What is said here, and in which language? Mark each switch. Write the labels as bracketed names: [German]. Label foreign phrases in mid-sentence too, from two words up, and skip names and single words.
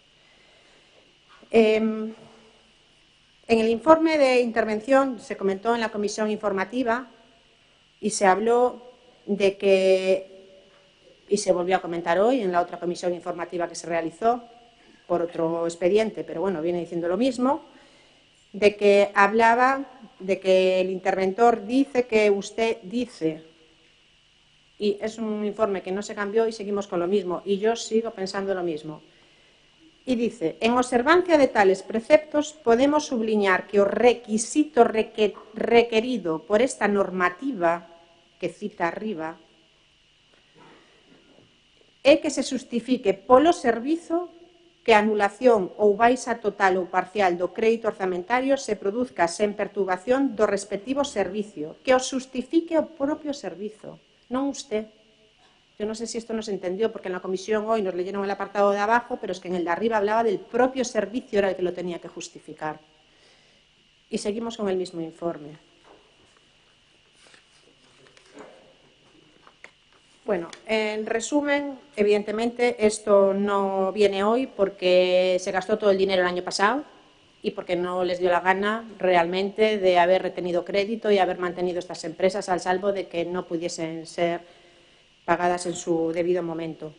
[Spanish] En el informe de intervención se comentó en la comisión informativa y se habló de que, y se volvió a comentar hoy en la otra comisión informativa que se realizó por otro expediente, pero bueno, viene diciendo lo mismo, de que hablaba de que el interventor dice que usted dice, y es un informe que no se cambió y seguimos con lo mismo, y yo sigo pensando lo mismo. Y dice, en observancia de tales preceptos [Galician] podemos subliñar que o requisito requerido por esta normativa que cita arriba é que se justifique polo servizo que a anulación ou baixa total ou parcial do crédito orzamentario se produzca sen perturbación do respectivo servicio, que o justifique o propio servizo, [Spanish] non usted. Yo no sé si esto no se entendió, porque en la comisión hoy nos leyeron el apartado de abajo, pero es que en el de arriba hablaba del propio servicio, era el que lo tenía que justificar. Y seguimos con el mismo informe. Bueno, en resumen, evidentemente esto no viene hoy porque se gastó todo el dinero el año pasado y porque no les dio la gana realmente de haber retenido crédito y haber mantenido estas empresas al salvo de que no pudiesen ser pagadas en su debido momento.